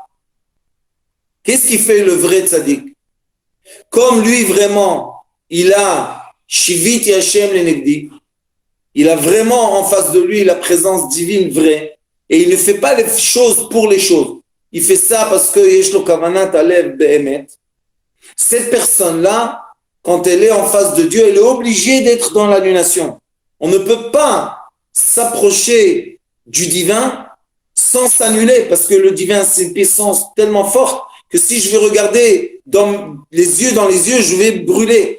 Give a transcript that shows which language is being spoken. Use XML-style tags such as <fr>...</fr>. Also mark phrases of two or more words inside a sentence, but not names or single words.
<fr>Qu'est-ce qui fait le vrai tzaddik? Comme lui vraiment, il a</fr> <he>שויתי השם לנגדי,</he> <fr>il a vraiment en face de lui la présence divine vraie, et il ne fait pas les choses pour les choses. Il fait ça parce que</fr> <he>יש לו כוונת הלב באמת.</he> <fr>Cette personne-là, quand elle est en face de Dieu, elle est obligée d'être dans l'annulation. On ne peut pas s'approcher du divin sans s'annuler, parce que le divin, c'est une puissance tellement forte que si je vais regarder dans les yeux, je vais brûler.</fr>